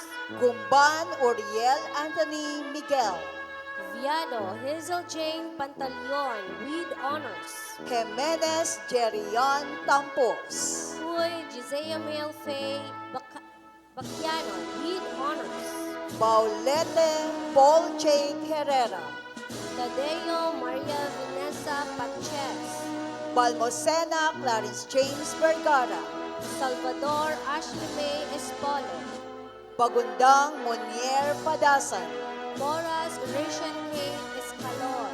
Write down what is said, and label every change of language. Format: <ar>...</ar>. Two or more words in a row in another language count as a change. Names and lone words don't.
<en>Gumban Uriel Anthony Miguel. Viado Hazel Jane Pantaleon with honors. Jimenez Jerian Tampos. Huy Gisea Mel Faye Bacchiano with honors. Paulete Paul J. Herrera. Tadeo Maria Vanessa Paches. Balmosena Clarence James Vergara. Salvador Ashley May Espole. Bagundang Monier Padasan. Boras Rachel K. Escalor.</en>